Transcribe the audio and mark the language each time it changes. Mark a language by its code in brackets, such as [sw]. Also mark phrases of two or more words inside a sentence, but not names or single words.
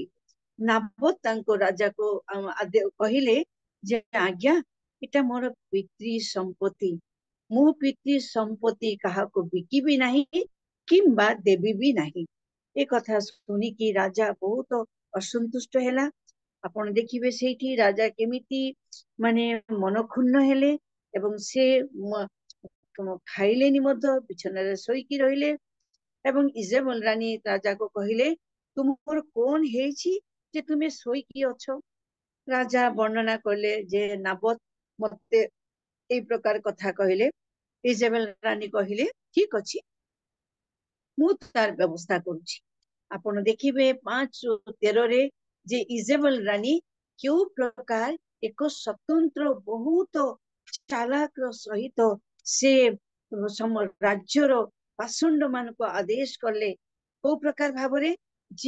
[or] ନାବୋତ ତାଙ୍କ ରାଜାକୁ କହିଲେ ଯେ ଆଜ୍ଞା ଏଟା ମୋର ପିତୃ ସମ୍ପତ୍ତି ମୁଁ ପିତୃ ସମ୍ପତ୍ତି କାହାକୁ ବିକିବି ନାହିଁ କିମ୍ବା ଦେବି ବି ନାହିଁ ଏ କଥା ଶୁଣିକି ରାଜା ବହୁତ ଅସନ୍ତୁଷ୍ଟ ହେଲା ଆପଣ ଦେଖିବେ ସେଇଠି ରାଜା କେମିତି ମାନେ ମନକ୍ଷୁଣ୍ଣ ହେଲେ ଏବଂ ସେ ଖାଇଲେନି ମଧ୍ୟ ବିଛଣାରେ ଶୋଇକି ରହିଲେ ଏବଂ ଇଜେବେଲ ରାଣୀ ରାଜାକୁ କହିଲେ ତୁମର କଣ ହେଇଛି ଯେ ତୁମେ ଶୋଇକି ଅଛ ରାଜା ବର୍ଣ୍ଣନା କଲେ ଯେ ନାବୋତ ମତେ ଏଇ ପ୍ରକାର କଥା କହିଲେ ଇଜେବେଲ ରାଣୀ କହିଲେ ଠିକ ଅଛି ମୁଁ ତାର ବ୍ୟବସ୍ଥା କରୁଛି ଆପଣ ଦେଖିବେ 5 ରୁ 13 ରେ ଯେ ଇଜେବେଲ ରାଣୀ କେଉଁ ପ୍ରକାର ଏକ ସ୍ୱତନ୍ତ୍ର ବହୁତ ଚାଲାକର ସହିତ ସେ ରାଜ୍ୟର ପାଷଣ୍ଡ ମାନଙ୍କୁ ଆଦେଶ କଲେ କୋଉ ପ୍ରକାର ଭାବରେ ଯେ